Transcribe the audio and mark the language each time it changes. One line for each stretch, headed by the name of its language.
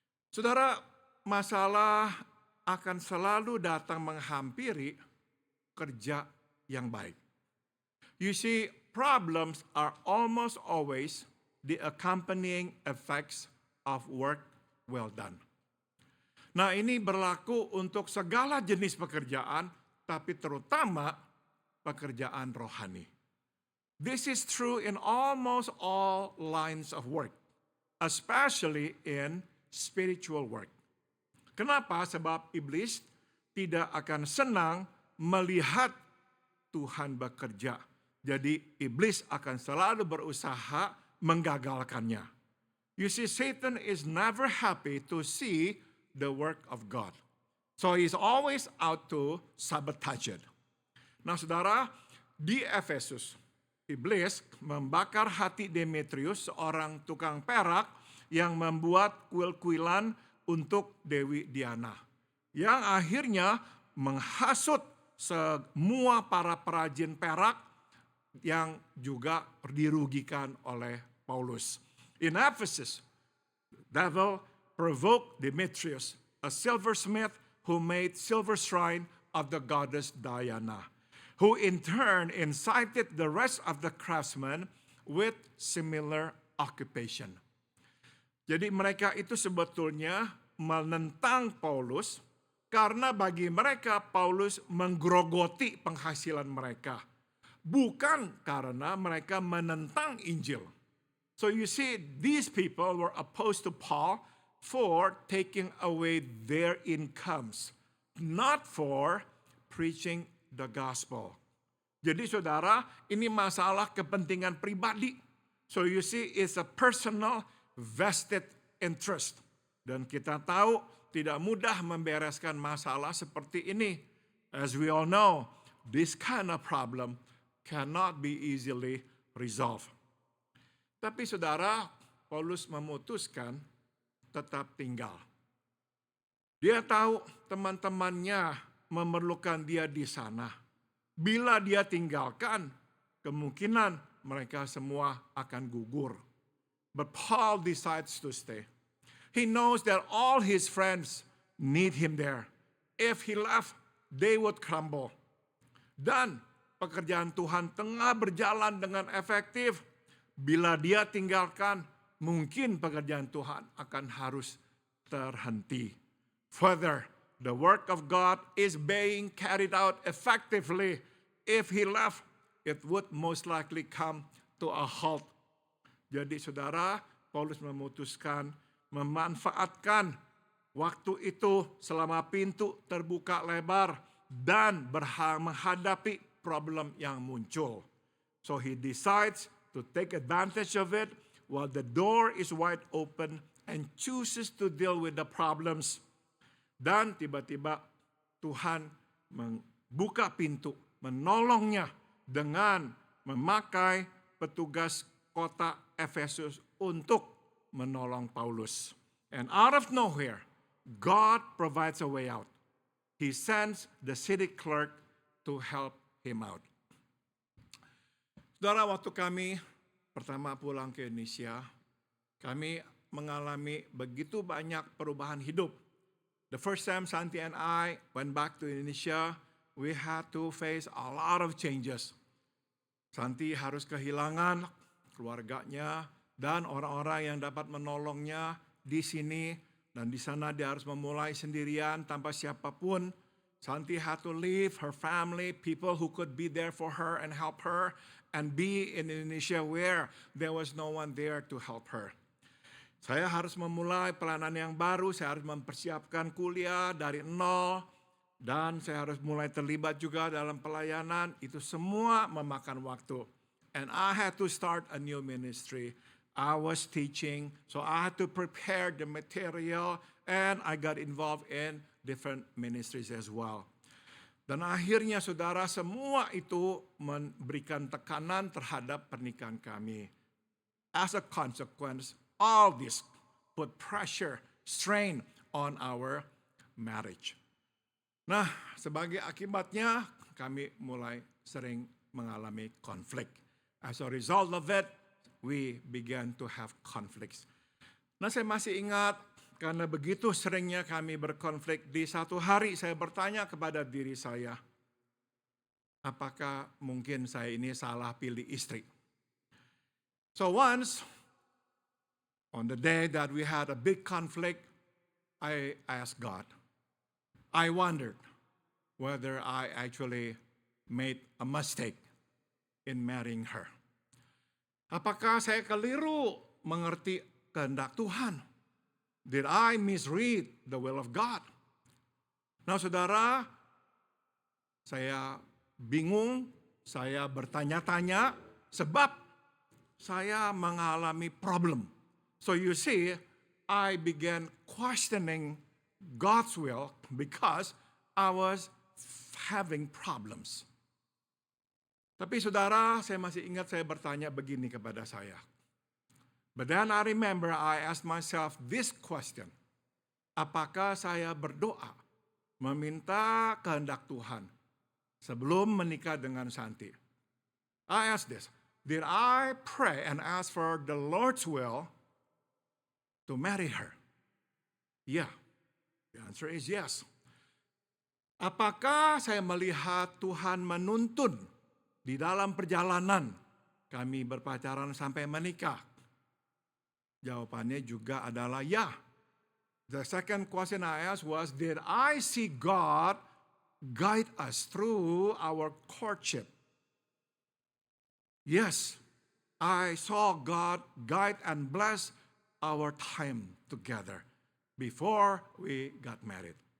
Indonesian: Saudara, masalah akan selalu datang menghampiri kerja yang baik.
English: You see, problems are almost always the accompanying effects of work well done.
Indonesian: Nah, ini berlaku untuk segala jenis pekerjaan, tapi terutama pekerjaan rohani.
English: This is true in almost all lines of work, especially in spiritual work.
Indonesian: Kenapa? Sebab iblis tidak akan senang melihat Tuhan bekerja. Jadi iblis akan selalu berusaha menggagalkannya.
English: You see, Satan is never happy to see the work of God. So he's always out to sabotage it.
Indonesian: Nah saudara, di Efesus, iblis membakar hati Demetrius, seorang tukang perak yang membuat kuil-kuilan untuk Dewi Diana. Yang akhirnya menghasut semua para perajin perak yang juga dirugikan oleh Paulus.
English: In Ephesus, devil provoked Demetrius, a silversmith who made silver shrine of the goddess Diana, who in turn incited the rest of the craftsmen with similar occupation.
Indonesian: Jadi mereka itu sebetulnya menentang Paulus karena bagi mereka Paulus menggerogoti penghasilan mereka. Bukan karena mereka menentang Injil.
English: So you see, these people were opposed to Paul for taking away their incomes, not for preaching the gospel.
Indonesian: Jadi saudara, ini masalah kepentingan pribadi.
English: So you see, it's a personal vested interest.
Indonesian: Dan kita tahu tidak mudah membereskan masalah seperti ini.
English: As we all know, this kind of problem cannot be easily resolved.
Indonesian: Tapi saudara, Paulus memutuskan tetap tinggal. Dia tahu teman-temannya memerlukan dia di sana. Bila dia tinggalkan, kemungkinan mereka semua akan gugur.
English: But Paul decides to stay. He knows that all his friends need him there. If he left, they would crumble.
Indonesian: Dan pekerjaan Tuhan tengah berjalan dengan efektif. Bila dia tinggalkan, mungkin pekerjaan Tuhan akan harus terhenti.
English: Further, the work of God is being carried out effectively. If he left, it would most likely come to a halt.
Indonesian: Jadi saudara, Paulus memutuskan memanfaatkan waktu itu selama pintu terbuka lebar dan menghadapi problem yang muncul.
English: So he decides to take advantage of it while the door is wide open and chooses to deal with the problems.
Indonesian: Dan tiba-tiba Tuhan membuka pintu, menolongnya dengan memakai petugas kota Efesus untuk menolong Paulus.
English: And out of nowhere, God provides a way out. He sends the city clerk to help him out.
Indonesian: Saudara, waktu kami pertama pulang ke Indonesia, kami mengalami begitu banyak perubahan hidup.
English: The first time Santi and I went back to Indonesia, we had to face a lot of changes.
Indonesian: Santi harus kehilangan keluarganya dan orang-orang yang dapat menolongnya di sini, dan di sana dia harus memulai sendirian tanpa siapapun.
English: Santi had to leave her family, people who could be there for her and help her, and be in Indonesia where there was no one there to help her.
Indonesian: Saya harus memulai pelayanan yang baru, saya harus mempersiapkan kuliah dari nol, dan saya harus mulai terlibat juga dalam pelayanan. Itu semua memakan waktu.
English: And I had to start a new ministry. I was teaching, so I had to prepare the material, and I got involved in different ministries as well.
Indonesian: Dan akhirnya saudara, semua itu memberikan tekanan terhadap pernikahan kami.
English: As a consequence, all this put pressure, strain on our marriage.
Indonesian: Nah, sebagai akibatnya kami mulai sering mengalami konflik.
English: As a result of it, we began to have conflicts.
Indonesian: Nah, saya masih ingat karena begitu seringnya kami berkonflik, di satu hari saya bertanya kepada diri saya, apakah mungkin saya ini salah pilih istri?
English: So once, on the day that we had a big conflict, I asked God. I wondered whether I actually made a mistake in marrying her.
Indonesian: Apakah saya keliru mengerti kehendak Tuhan?
English: Did I misread the will of God?
Indonesian: Nah, saudara, saya bingung, saya bertanya-tanya sebab saya mengalami problem.
English: So you see, I began questioning God's will because I was having problems.
Indonesian: Tapi saudara, saya masih ingat saya bertanya begini kepada saya.
English: But then I remember I asked myself this question.
Indonesian: Apakah saya berdoa meminta kehendak Tuhan sebelum menikah dengan Santi?
English: I asked this. Did I pray and ask for the Lord's will to marry her? Yeah. The answer is yes.
Indonesian: Apakah saya melihat Tuhan menuntun di dalam perjalanan kami berpacaran sampai menikah? Jawabannya juga adalah ya.
English: The second question I asked was, did I see God guide us through our courtship? Yes, I saw God guide and bless our time together before we got married.